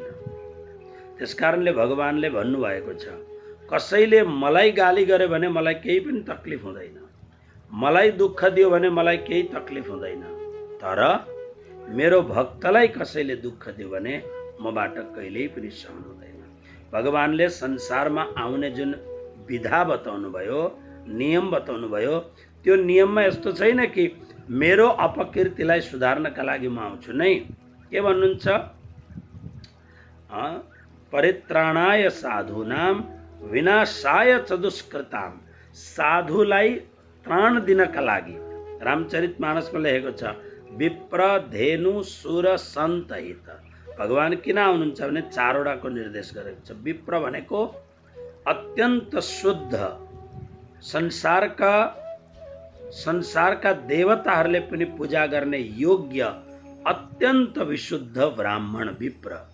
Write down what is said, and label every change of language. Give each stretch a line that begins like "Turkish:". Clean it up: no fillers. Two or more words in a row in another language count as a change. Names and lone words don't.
Nepali: त्यसकारणले भगवानले भन्नुभएको छ, कसैले मलाई गाली गर्यो भने मलाई केही पनि तकलिफ हुँदैन, मलाई दुःख दियो भने मलाई केही तकलिफ हुँदैन, तर मेरो भक्तलाई कसैले दुःख दियो भने मबाट कहिल्यै पनि सहन हुँदैन। भगवानले संसारमा आउने जुन विधा बताउनु भयो, नियम बताउनु भयो, त्यो नियममा यस्तो छैन कि मेरो अपकीर्तिलाई सुधार्नका लागि म आउँछु नै। के भन्नुहुन्छ?
Sanskrit: परित्राणाय साधूनाम विनाशाय च दुष्कृताम।
Nepali: साधुलाई त्राण दिनका लागि रामचरितमानसमा लेखेको छ,
Awadhi: विप्र धेनु सुर सन्त हित।
Nepali: भगवान किन आउनुहुन्छ भने 4वटाको निर्देश गरेको छ। विप्र भनेको अत्यन्त शुद्ध, संसारका देवताहरूले पनि पूजा गर्ने योग्य अत्यन्त विशुद्ध ब्राह्मण विप्र।